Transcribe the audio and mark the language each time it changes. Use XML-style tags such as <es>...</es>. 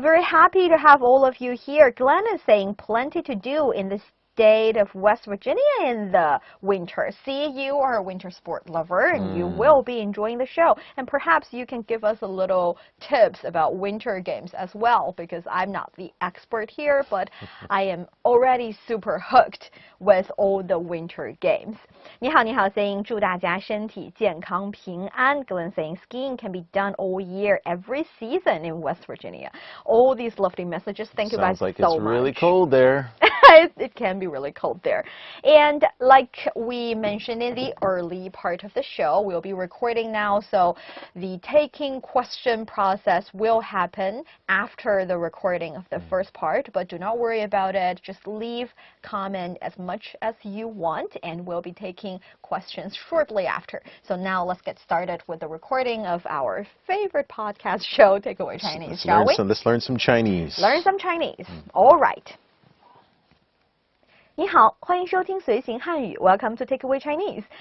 <en>Very happy to have all of you here. Glenn is saying plenty to do in the state of West Virginia in the winter. See, you are a winter sport lover, and you will be enjoying the show. And perhaps you can give us a little tips about winter games as well, because I'm not the expert here, but I am already super hooked with all the winter games.</en> <zh>你好 saying 祝大家身体健康平安.</zh> <en>Glenn saying skiing can be done all year, every season in West Virginia. All these lovely messages. Thank you guys so much. Sounds like it's really cold there. It can be really cold there. And like we mentioned in the early part of the show, we'll be recording now, so the taking question process will happen after the recording of the first part, but do not worry about it. Just leave comment as much as you want, and we'll be taking questions shortly after. So now let's get started with the recording of our favorite podcast show, Takeaway Chinese, shall we? Let's learn some Chinese. Learn some Chinese. All right.</en> <zh>你好，欢迎收听随行汉语</zh> <en>Welcome to Takeaway Chinese.</en>